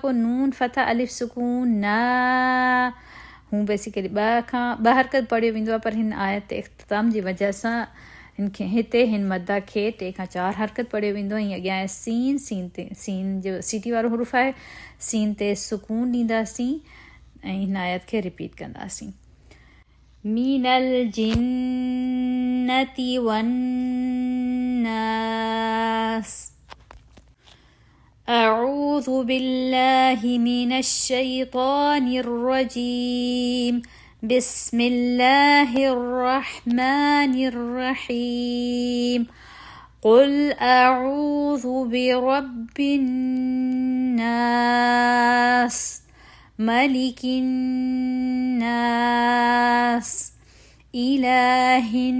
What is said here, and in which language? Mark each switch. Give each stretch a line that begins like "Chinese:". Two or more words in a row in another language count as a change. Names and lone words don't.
Sindhi: पोइ नून फतह अलिफ सुकून न हू बेसिकली ॿ हरकत पढ़ियो वेंदो आहे पर हिन आयत इख़्तिताम जी वजह सां हिते हिन मदा खे 3 खां 4 हरकत पढ़ियो वेंदो ऐं अॻियां आहे सीन ते सीन जो सीटी वारो हुरूफ आहे सीन ते सुकून ॾींदासीं ऐं हिन आयत खे रिपीट कंदासीं
Arabic: من الجنة والناس أعوذ بالله من الشيطان الرجيم بسم الله الرحمن الرحيم قل أعوذ برب الناس ملك الناس إله